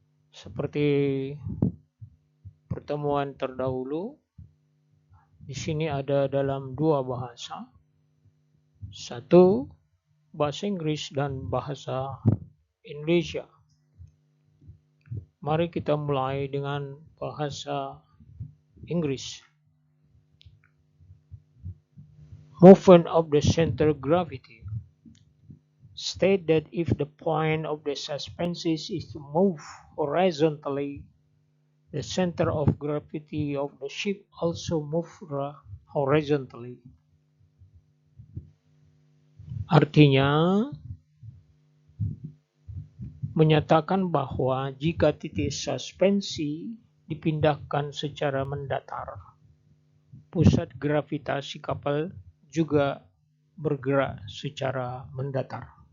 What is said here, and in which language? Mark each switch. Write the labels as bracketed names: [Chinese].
[Indonesian] Seperti pertemuan terdahulu, di sini ada dalam dua bahasa. Satu bahasa Inggris dan bahasa Indonesia. Mari kita mulai dengan bahasa Inggris. [English] Movement of the center gravity. State that if the point of the suspension is to move horizontally, the center of gravity of the ship also move horizontally. [Indonesian] Artinya, menyatakan bahwa jika titik suspensi dipindahkan secara mendatar, pusat gravitasi kapal juga bergerak secara mendatar.